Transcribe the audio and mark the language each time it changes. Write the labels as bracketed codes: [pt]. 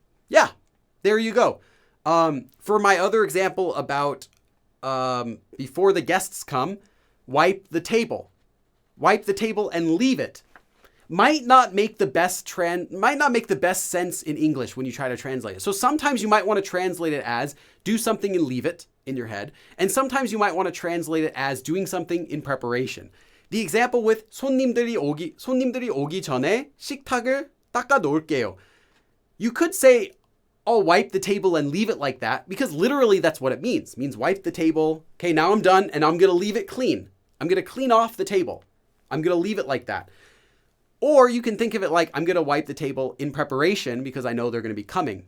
[en] Yeah, there you go. For my other example about before the guests come, wipe the table. Wipe the table and leave it. Might not make the best sense in English when you try to translate it. So sometimes you might want to translate it as do something and leave it in your head. And sometimes you might want to translate it as doing something in preparation. The example with [ko] 손님들이 오기 전에 식탁을 닦아 놓을게요. [en] You could say, I'll wipe the table and leave it like that, because literally that's what it means. It means wipe the table. Okay, now I'm done and I'm going to leave it clean. I'm going to clean off the table. I'm going to leave it like that. Or you can think of it like, I'm going to wipe the table in preparation because I know they're going to be coming.